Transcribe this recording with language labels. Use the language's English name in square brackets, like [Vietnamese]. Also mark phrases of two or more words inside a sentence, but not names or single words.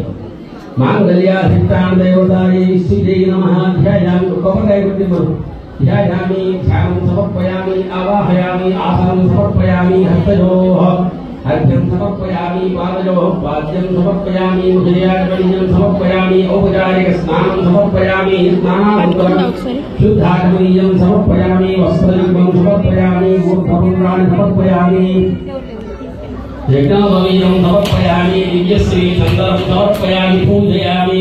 [Sanskrit] మాంగళ్యాధిష్టాన దేవతాయై శ్రీజై నమః. ధ్యాయామి [Telugu] కొబ్బరికాయ కొట్టి మనం [Sanskrit] ధ్యాయామి, ధ్యానం సమర్పయామి, ఆవాహయామి, ఆసనం సమర్పయామి, హస్తయోః अर्घ्यं समर्पयामि, पादयोः पाद्यं समर्पयामि, मुखयाजपनीयं समर्पयामि, औपचारिक स्नानं समर्पयामि, स्नानानन्तरं शुद्धाचमनीयं समर्पयामि, वस्त्रयुग्मं समर्पयामि, ऊर्ध्वपुण्ड्राणि समर्पयामि, यज्ञोपवीतं समर्पयामि, दिव्यश्री चन्दनं समर्पयामि, पूजयामि।